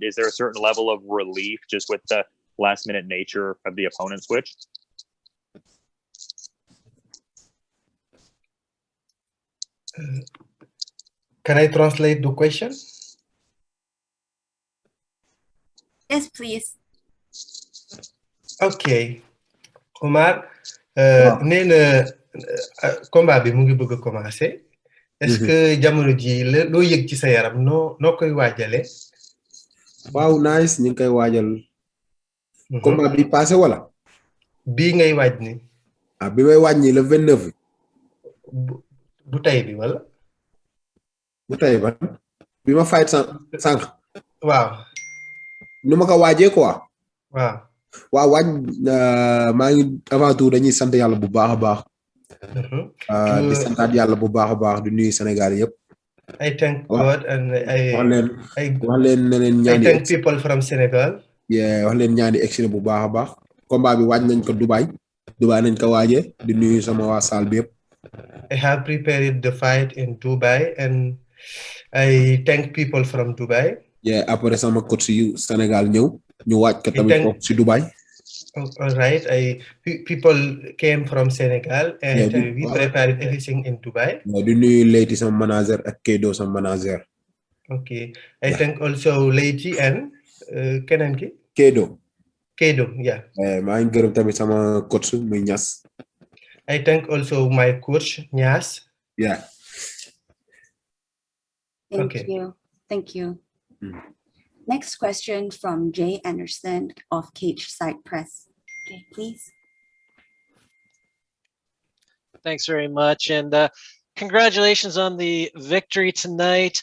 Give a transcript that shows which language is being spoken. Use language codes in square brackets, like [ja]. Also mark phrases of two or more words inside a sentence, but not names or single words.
[en] Is there a certain level of relief just with the last minute nature of the opponent switch? Can I translate the question? Yes, please. Okay. [wo] Oumar, nee na combat bi mu ngi bëgg a commencer. [fr] Est-ce que [wo] jamono ji loo yëg ci sa yaram noo koy waajale? Waaw, nice, ñu ngi koy waajal. Combat bi passé wala? Bii ngay waaj ni. Ah, bi may waaj ni le 29. Bu tey bi wala? Bu tey ba? Bi ma fight sànq. Waaw. Nu ma ko waajee quoi. Waaw. Waaw, waaj maa ngi [fr] avant tout [wo] dañuy sant yàlla bu baax a baax. Di santaat yàlla bu baax a baax di nuyu Sénégal yëpp. [en] I thank God and [wo] wax leen ne leen ñaani. [en] I thank people from Senegal. Yeah, [wo] wax leen ñaani egsi bu baax a baax. Combat bi waaj nañ ko Dubai nañ ko waajee di nuyu sama waa salle bi yëpp. [en] I have prepared the fight in Dubai and I thank people from Dubai. Yeah, [wo] après sama coach yu Sénégal ñëw ñu waaj ko tamit foofu si Dubai. [en] All right, people came from Senegal and we prepared everything in Dubai. [wo] Di nuyu Leyti sama manager ak Kedo sama manager. [en] Okay, I thank also Leyti and [wo] keneen ki? [en] Kedo, yeah. [wo] maa ngi gërëm tamit sama coach muy Niass. [en] I thank also my coach Niass. Yeah. Thank you. Next question from Jay Anderson of Cage Side Press. Okay, please. Thanks very much, and congratulations on the victory tonight.